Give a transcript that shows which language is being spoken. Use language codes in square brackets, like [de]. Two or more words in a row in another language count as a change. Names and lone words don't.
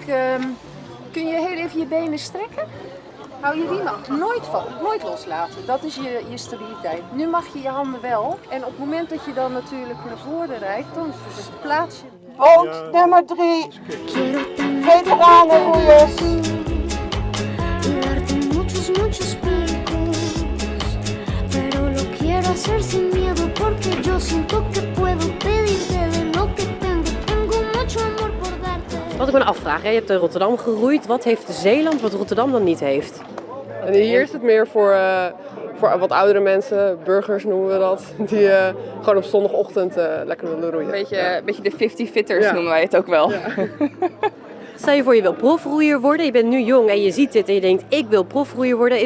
[nl] kun je heel even je benen strekken? Hou je riemen nooit loslaten. Dat is je stabiliteit. Nu mag je je handen wel. En op het moment dat je dan natuurlijk naar voren rijdt, dan plaats je... Boot nummer 3. Veteranenroeiers. [es] Y darte muchos picos. Pero lo quiero hacer sin miedo porque yo siento que puedo pedirte de lo que tengo. Tengo mucho amor por darte. [nl] Wat ik me afvraag, je hebt in Rotterdam geroeid. Wat heeft Zeeland wat Rotterdam dan niet heeft? En hier is het meer voor wat oudere mensen, burgers noemen we dat, die gewoon op zondagochtend lekker willen roeien. Een beetje de 50 fitters noemen wij het ook wel. Ja. Stel je voor je wil profroeier worden, je bent nu jong en je ziet dit en je denkt ik wil profroeier worden.